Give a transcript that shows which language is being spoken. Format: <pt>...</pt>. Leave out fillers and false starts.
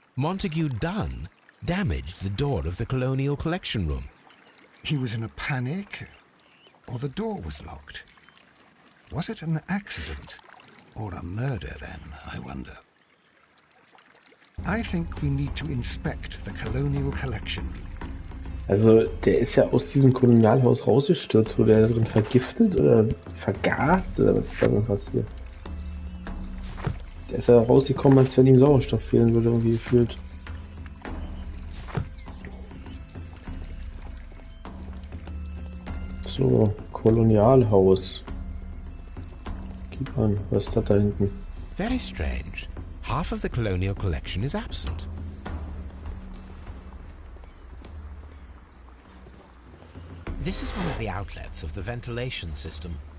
<en>Montague Dunn damaged the door of the Colonial Collection Room. He was in a panic, or the door was locked. Was it an accident, or a murder then, I wonder? I think we need to inspect the Colonial Collection.</en> <de>Also, der ist ja aus diesem Kolonialhaus rausgestürzt. Wurde er drin vergiftet oder vergast oder was ist da denn passiert? Der ist ja rausgekommen, als wenn ihm Sauerstoff fehlen würde, irgendwie gefühlt. So, Kolonialhaus. Gib an, was ist das da hinten?</de> <en>Very strange. Half of the Colonial Collection is absent. This is one of the outlets of the ventilation system.</en>